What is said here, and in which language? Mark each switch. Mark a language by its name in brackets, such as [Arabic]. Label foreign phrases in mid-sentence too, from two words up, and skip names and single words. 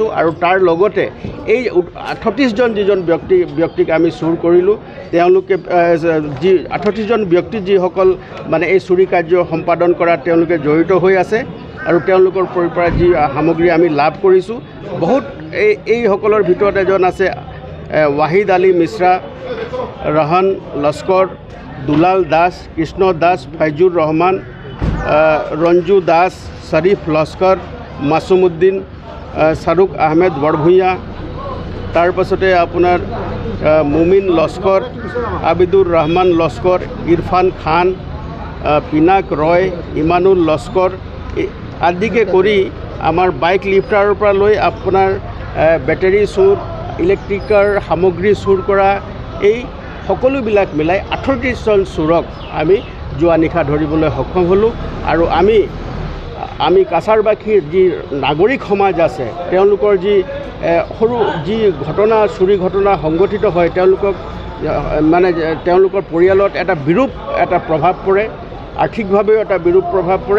[Assamese] আৰু তাৰ লগতে এই ৩৮জন যিজন ব্যক্তিক আমি চুৰ কৰিলোঁ, তেওঁলোকে ৩৮জন ব্যক্তি যিসকল মানে এই চুৰি কাৰ্য সম্পাদন কৰাত তেওঁলোকে জড়িত হৈ আছে আৰু তেওঁলোকৰ পৰা যি সামগ্ৰী আমি লাভ কৰিছোঁ, বহুত এইসকলৰ ভিতৰত এজন আছে ৱাহিদ আলী মিশ্ৰা, রাহান লস্কর, দুলাল দাস, কৃষ্ণ দাস, ফাইজুর রহমান, রঞ্জু দাস, শরীফ লস্কর, মাসুমুদ্দিন, শাহরুখ আহমেদ বড়ভূঞা, তার পাছতে আপোনাৰ মুমিন লস্কর, আবিদুর রহমান লস্কর, ইরফান খান, পিনাক রয়, ইমানুল লস্কর আদিকে কৰি আমাৰ বাইক লিফ্টাৰৰ পৰা লৈ আপোনাৰ বেটাৰী চুৰ, ইলেক্ট্ৰিকৰ সামগ্ৰী চুৰ কৰা এই সকলোবিলাক মিলাই 38জন চোৰক আমি যোৱা নিশা ধৰিবলৈ সক্ষম হ'লোঁ। আৰু আমি কাছাৰবাসীৰ যি নাগৰিক সমাজ আছে তেওঁলোকৰ যি সৰু যি ঘটনা চুৰি ঘটনা সংঘটিত হয় তেওঁলোকক মানে তেওঁলোকৰ পৰিয়ালত এটা বিৰূপ এটা প্ৰভাৱ পৰে, আৰ্থিকভাৱেও এটা বিৰূপ প্ৰভাৱ পৰে।